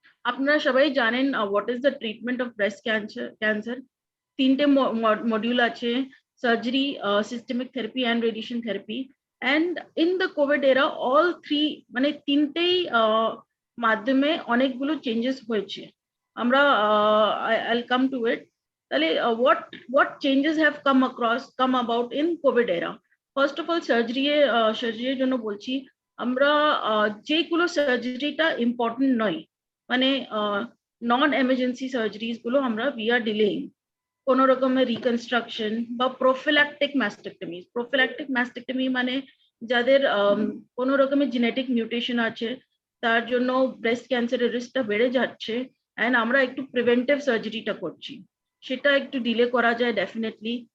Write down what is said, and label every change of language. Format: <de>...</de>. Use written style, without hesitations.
<bn>আপনারা সবাই জানেন</bn> <en>What is the treatment of breast cancer.</en> <bn>3টে মডিউল আছে, surgery, systemic therapy and radiation therapy.</bn> <en>and in the COVID era all</en> <bn>3 মানে 3টেই মাধ্যমে অনেকগুলো চেঞ্জেস হয়েছে।</bn> <en>আমরা I'll come to it. তাহলে what changes have come about in COVID era?</en> <bn>First of all, সার্জারির জন্য বলছি আমরা যেগুলো সার্জারিটা ইম্পর্টেন্ট নয়, মানে নন এমার্জেন্সি সার্জারিজ গুলো আমরা we are delaying। কোন রকমের রিকনস্ট্রাকশন বা প্রোফিল্যাক্টিক ম্যাস্টেক্টমি মানে যাদের কোন রকমের জেনেটিক মিউটেশন আছে তার জন্য ব্রেস্ট ক্যান্সারের রিস্কটা বেড়ে যাচ্ছে, এন্ড আমরা একটু প্রিভেন্টিভ সার্জারিটা করছি, সেটা একটু ডিলে করা যায় ডেফিনেটলি।</bn>